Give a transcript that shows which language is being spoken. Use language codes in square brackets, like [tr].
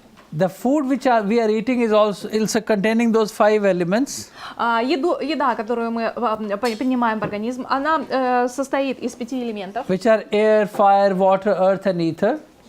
[en] The food which we are eating is also containing those 5 elements. [ru] Еда, которую мы принимаем в организм, она состоит из 5 элементов. [en] Which are air, fire, water, earth and ether.